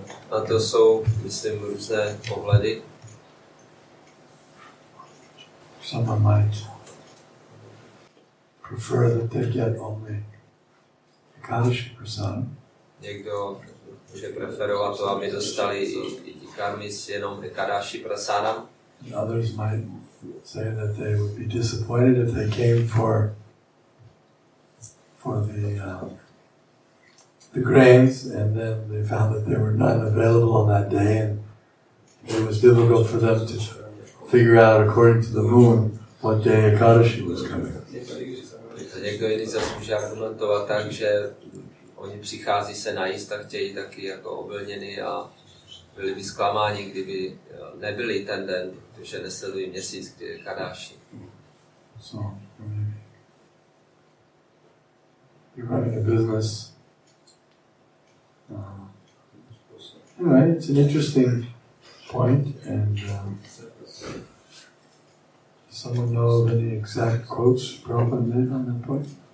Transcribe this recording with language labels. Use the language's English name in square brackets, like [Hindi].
[Czech] Na to jsou, myslím, různé pohledy. [English] Someone might prefer that they get only Ekadashi prasadam. [Czech] Někdo může preferovat to, aby dostali i karmis jenom Ekadashi prasadam. [English] Others might say that they would be disappointed if they came for the grains, and then they found that there were none available on that day, and it was difficult for them to figure out, according to the moon, what day Ekadashi was coming. [Czech] Někdo jiný zase může argumentovat tak, že oni přichází se najíst a chtějí taky jako obilniny a byli by zklamáni, kdyby nebyli ten den, protože nesledují měsíc, kdy je Kadashi. [English] So, you're running a business. Anyway, it's an interesting point, and does someone know of any exact quotes Prabhupada made on that point?